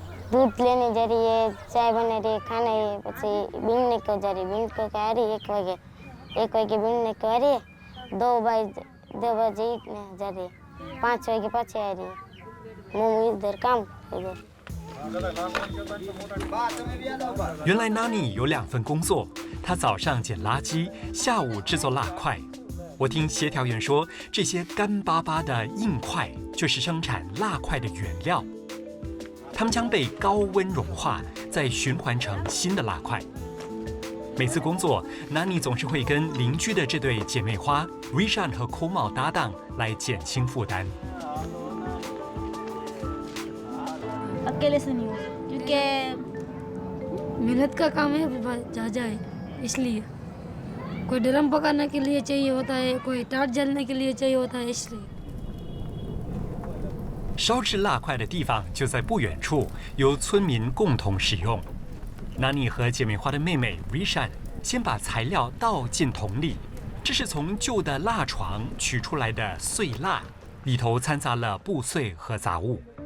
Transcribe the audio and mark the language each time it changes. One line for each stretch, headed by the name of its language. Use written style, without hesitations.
Hindi: दूध लेने जा रही है, चाय बना रही है, खाना है, પછી बीनने को जा रही है, बीन को आ रही है 1 वागे बीनने को आ रही है, 2 बजे जा रही है, 5 वागे पाछे आ रही है, मैं इधर काम इधर。
Chinese: 原来 Nani 有2份工作，她早上捡垃圾，下午制作蜡块。我听协调员说，这些干巴巴的硬块就是生产蜡块的原料。它们将被高温融化，再循环成新的蜡块。每次工作，纳尼总是会跟邻居的这对姐妹花 Rishan 和 Komal 搭档，来减轻负担。
Hindi: अकेले से नहीं हो क्योंकि मेहनत का काम है ज्यादा है इसलिए कोई ड्रम पकाने के लिए चाहिए होता है कोई टाट जलने के लिए चाहिए होता है इसलिए
Chinese: 烧制蜡块的地方就在不远处，由村民共同使用。纳尼和姐妹花的妹妹 Rishan 先把材料倒进桶里，这是从旧的蜡床取出来的碎蜡，里头掺杂了布碎和杂物。